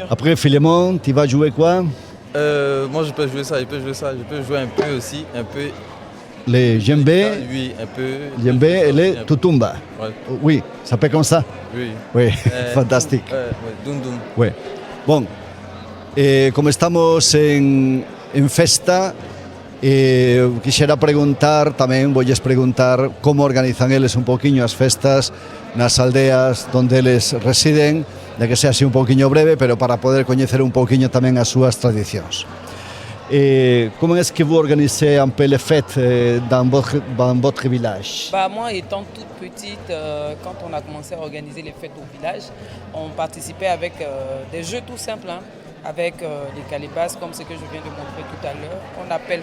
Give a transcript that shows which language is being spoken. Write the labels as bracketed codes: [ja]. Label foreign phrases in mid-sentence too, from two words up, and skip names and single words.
[fr] Après, Philémon, tu vas jouer quoi? Moi, je peux jouer ça, je peux jouer un peu aussi, un peu... Les djembés, oui, un peu... djembés et les tutumba. Ouais. Oui, ça fait comme ça? Oui. Oui, fantastique. Dum dum. Oui. Bon, [gl] como estamos en festa, quixera preguntar, tamén voulles preguntar como organizan eles un poquinho as festas nas aldeas donde eles residen de que sea así un pouquiño breve, pero para poder coñecer un pouquiño tamén as súas tradicións. [fr] Comment est-ce que vous organisez un peu les fêtes dans votre village? Moi, étant toute petite, quand on a commencé à organiser les fêtes au village, on participait avec des jeux tout simples, hein, avec les calebasses, comme ce que je viens de montrer tout à l'heure.